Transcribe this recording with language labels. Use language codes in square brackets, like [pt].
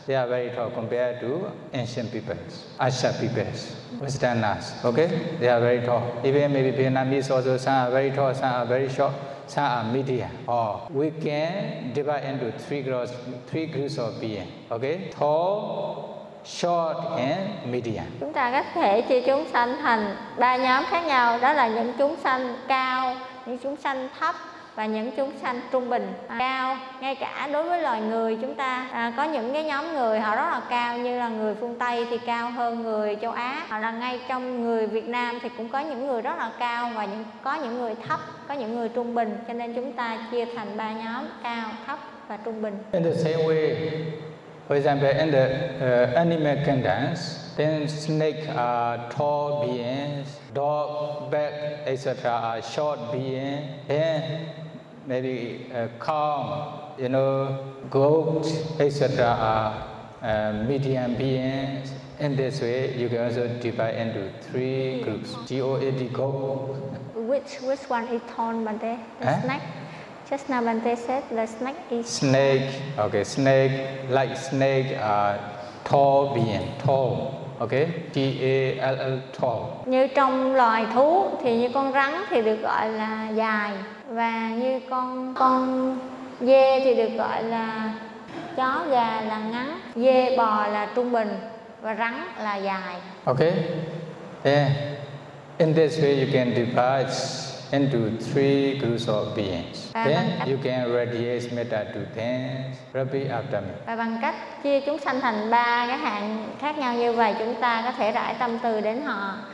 [en] They are very tall compared to ancient peoples, Asia peoples, Westerners. Okay? They are very tall. Even maybe Vietnamese also, some are very tall, some are very short, some are medium. Or we can divide into three groups of beings. Okay? Tall, short and medium. [vi] Chúng ta có thể chia chúng sanh thành ba nhóm khác nhau, đó là những chúng sanh cao, những chúng sanh thấp và những chúng sanh trung bình. Cao, ngay cả đối với loài người chúng ta có những cái nhóm người họ rất là cao, như là người phương Tây thì cao hơn người châu Á, hoặc là ngay trong người Việt Nam thì cũng có những người rất là cao và có những người thấp, có những người trung bình. Cho nên chúng ta chia thành ba nhóm: cao, thấp và trung bình. [en] In the same way, for example, in the animal kingdom, then snake are tall beings, dog, bat, etc. are short beings. Then maybe cow, goat, etc. are medium beings. In this way, you can also divide into three groups. G-O-A-T, goat. Which one is tall, Bante? The snake? Just now Bante said the snake is... Snake, like snake, tall being, tall. Okay, T-A-L-L, tall. [vi] Như trong loài thú thì như con rắn thì được gọi là dài. Và như con dê thì được gọi là chó, gà là ngắn. Dê, bò là trung bình và rắn là dài. [en] Okay, yeah. In this way you can divide into three groups of beings. Then you can radiate metta to them, repeat after me. [vi] Và bằng cách chia chúng sanh thành ba cái hạng khác nhau như vậy, chúng ta có thể rải tâm từ đến họ.